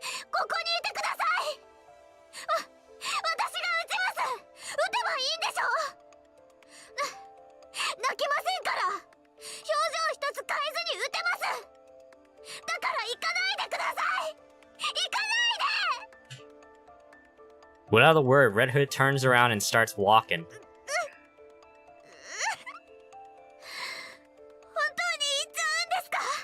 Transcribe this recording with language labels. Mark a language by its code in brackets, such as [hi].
[ja] ここにいてください。私が撃ちます。撃てばいいんでしょ。泣きませんから。表情一つ変えずに撃てます。だから行かないでください。行かないで。 [en] Without a word, Red Hood turns around and starts walking. [ja] 本当に行っちゃうんですか。